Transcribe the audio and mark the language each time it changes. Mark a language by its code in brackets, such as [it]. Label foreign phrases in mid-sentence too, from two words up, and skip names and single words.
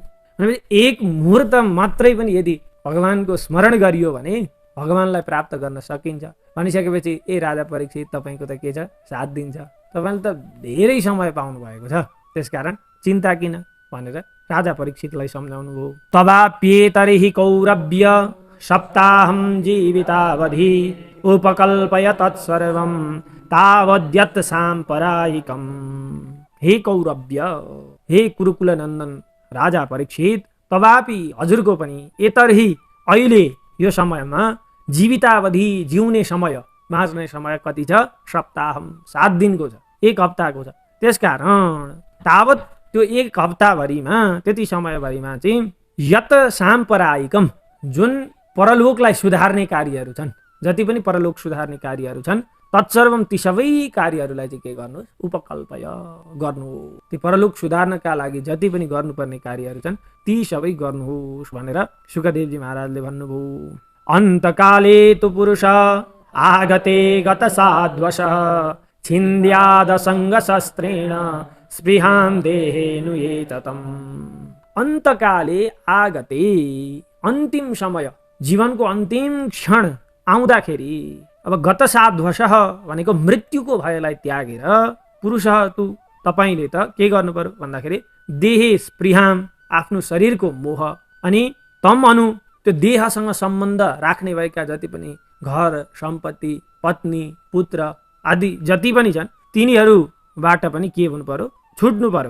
[ne] भनेपछि एक मुहुर्त मात्रै पनि यदि भगवानको स्मरण गरियो भने भगवान्लाई प्राप्त गर्न सकिन्छ। भनिसकेपछि ए राजा परीक्षित तपाईँको त के छ, 7 दिन छ, तपाईँले त धेरै समय पाउनु भएको छ, त्यसकारण चिन्ता किन भनेर राजा परीक्षितलाई सम्झाउनु भयो। [sa] तवाप्येतरिहि कौरव्य सप्ताहं जीवितावधि उपकल्पय तत्सर्वं तावद्यत् साम्परायिकम्। [ne] हे कौरव्य, हे कुरुकुल नन्दन राजा परीक्षित, तवापि हजुरको पनि एतर्हि अहिले यो समयमा जीवितावधि जिउने समय, बाँच्ने समय कति छ, सप्ताहम 7 दिनको छ, 1 हप्ताको छ। त्यसकारण तावत त्यो 1 हप्ताभरिमा त्यति समयभरिमा चाहिँ [sa] यत साम्परायिकम, [ne] जुन परलोकलाई सुधार्ने कार्यहरू छन्, जति पनि परलोक सुधार्ने कार्यहरू छन्, तत्सर्वम ती सबै कार्यहरूलाई चाहिँ के गर्नुहोस्, उपकल्पय गर्नु। ती परलोक सुधार्नका लागि जति पनि गर्नुपर्ने कार्यहरू छन् ती सबै गर्नुहोस् भनेर सुखदेवजी महाराजले भन्नुभयो। [sa] अन्तकाले तु पुरुष आगते गत साध्वश छिन्द्यादसङ्गशस्त्रेण स्पृहां देहेनुयेततम्। अन्तकाले आगते, [ne] अन्तिम समय, जीवनको अन्तिम क्षण आउँदाखेरि अब गतसाध्वसः भनेको मृत्युको भयलाई त्यागेर [sa] पुरुषः तु [ne] तपाईले त के गर्नु पर्यो भन्दाखेरि [sa] देहे स्पृहाम, [ne] आफ्नो शरीरको मोह, अनि [sa] तम अनु, [ne] त्यो देहसँग सम्बन्ध राख्ने भएका जति पनि घर सम्पत्ति पत्नी पुत्र आदि जति पनि छन् तिनीहरूबाट पनि के हुनु पर्यो, छुट्नु पर्यो।